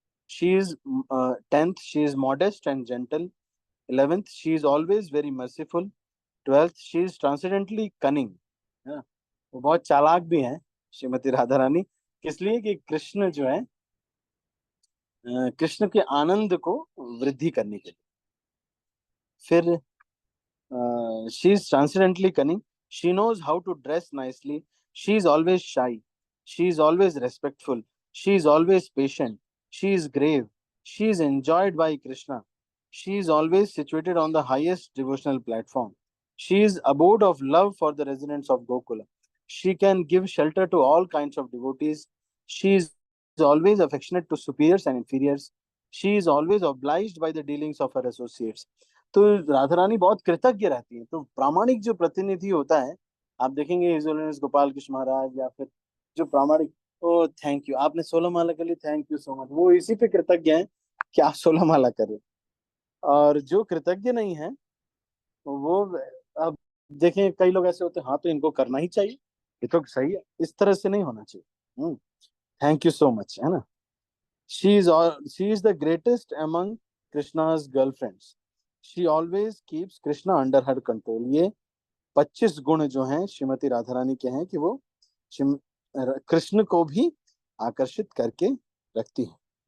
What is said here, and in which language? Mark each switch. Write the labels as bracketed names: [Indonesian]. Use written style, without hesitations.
[English] She is 10th, she is modest and gentle. 11th, she is always very merciful. 12th, she is transcendentally cunning. [Hindi] वो बहुत चालाक भी हैं श्रीमती राधा रानी। किस लिए? कि कृष्ण जो है कृष्ण के आनंद को वृद्धि करने के लिए। [English] फिर she is transcendently cunning. She knows how to dress nicely. She is always shy. She is always respectful. She is always patient. She is grave. She is enjoyed by Krishna. She is always situated on the highest devotional platform. She is abode of love for the residents of Gokula. She can give shelter to all kinds of devotees. She is always affectionate to superiors and inferiors. She is always obliged by the dealings of her associates. [Hindi] तो राधा रानी बहुत कृतज्ञ रहती है। तो प्रामाणिक जो प्रतिनिधि होता है, आप देखेंगे हिज होलीनेस गोपाल कृष्ण महाराज या फिर जो प्रामाणिक, ओ थैंक यू, आपने 16 माला के लिए थैंक यू सो मच, वो इसी पे कृतज्ञ हैं कि आप 16 माला करें। और जो कृतज्ञ नहीं है वो, अब देखें कई लोग ऐसे होते हैं, हाँ तो इनको करना ही चाहिए, ये तो सही है, इस तरह से नहीं होना चाहिए। थैंक यू सो मच, है ना। [English] she is the greatest among Krishna's girlfriends. She always keeps Krishna under her control. [Hindi] ये 25 गुण जो हैं श्रीमती राधा रानी के हैं कि वो कृष्ण को भी आकर्षित करके रखती हैं।